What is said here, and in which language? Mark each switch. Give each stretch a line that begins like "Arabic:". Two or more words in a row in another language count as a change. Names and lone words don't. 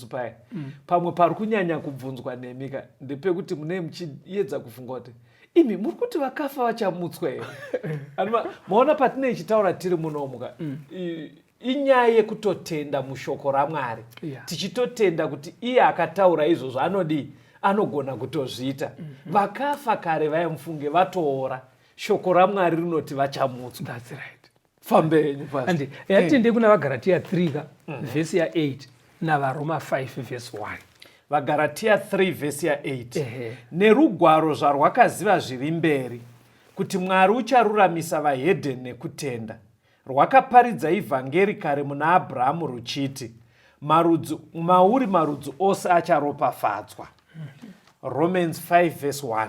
Shona: paya pamwe pari kunyanya kubvunzwa nemika ndepekuti munei muchiedza kufunga kuti imi muri kuti vakafa vachamutswa here maona patinei chitaura tiri munomuka inyaya yekutotenda mushoko raMwari tichitotenda kuti iye akataura izvozvo anodii anogona kutozviita vakafa kare vaimufunge vatoora shoko raMwari rinoti vachamutswa.
English: That's right.
Shona: Fambenyu pastor. And yatende kuna vaGalatia 3 ka verse ya 8 na vaRoma 5 verse 1. vaGalatia 3 verse ya 8 nerugwaro zvarwakaziva zviri mberi kuti Mwari ucharuramisa vahedheni nekutenda rwakaparidza ivhangeri kare muna Abhurahamu ruchiti mauri marudzi ose acharopafadzwa.
English: Romans 5 verse 1.